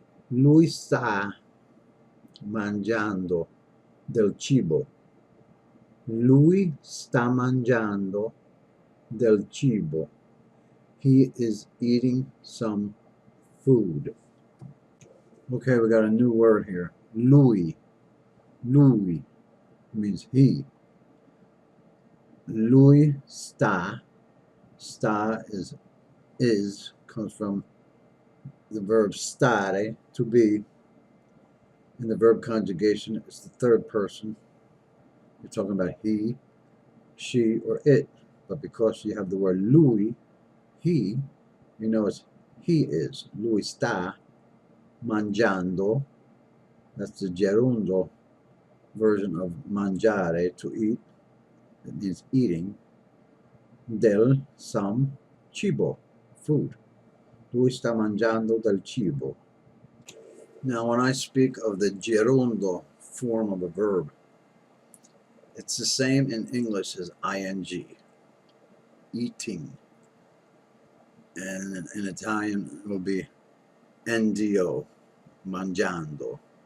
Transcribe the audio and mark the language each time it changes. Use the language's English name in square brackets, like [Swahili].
[Italian] Lui sta mangiando del cibo. Lui sta mangiando del cibo. [English] He is eating some food. Okay, we got a new word here. Lui. Lui means he. [Italian] Lui sta. [English] Sta is comes from the verb stare, to be. In the verb conjugation, it's the third person. You're talking about he, she, or it. But because you have the word lui, he, you know it's he is. [Italian] Lui sta mangiando. [English] That's the gerundo version of mangiare, to eat. It means eating. Del some cibo, food. [Italian] Lui sta mangiando del cibo. [English] Now, when I speak of the gerundo form of a verb, it's the same in English as ing, eating. And in Italian, it will be ndo, mangiando.